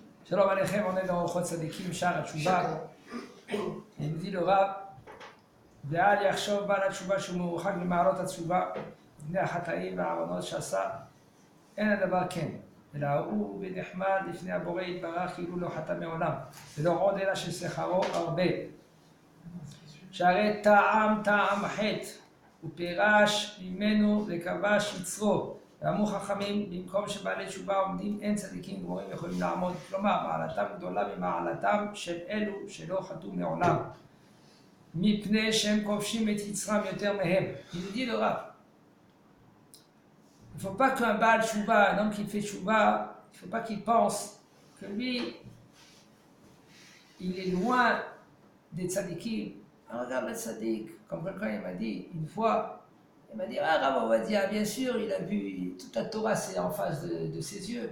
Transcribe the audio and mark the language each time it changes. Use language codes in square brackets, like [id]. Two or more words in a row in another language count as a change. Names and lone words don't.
[he] שלום עליכם, [fr] on est dans Ochot Tzadikim, Shar HaTshuva. [he] Il nous dit le Rav, ואל יחשוב בעל התשובה שהוא מרוחק ממעלות התשובה, בני החטאים והעוונות שעשה, אין הדבר כן, אלא הוא ונחמד לפני הבורא יתברך כאילו לא חטא מעולם, ולא עוד אלא ששכרו הרבה. שהרי טעם חטא, ופירש ממנו וכבש יצרו. ואמרו חכמים, במקום שבעלי תשובה עומדים, אין צדיקים גמורים יכולים לעמוד. כלומר, מעלתם גדולה ממעלתם של אלו שלא חטאו מעולם. מפני שהם כובשים את יצרם יותר מהם. [fr] Il dit le Rav. Il ne faut pas qu'un [he] בעל תשובה, [fr] un homme qui fait Tchouva, il ne faut pas qu'il pense que lui, il est loin des tzadikim. Alors, regarde le tzadik, comme quelqu'un il m'a dit une fois, il m'a dit, ah, Rav Ovadia, bien sûr, il a vu, toute la Torah, c'est en face de ses yeux.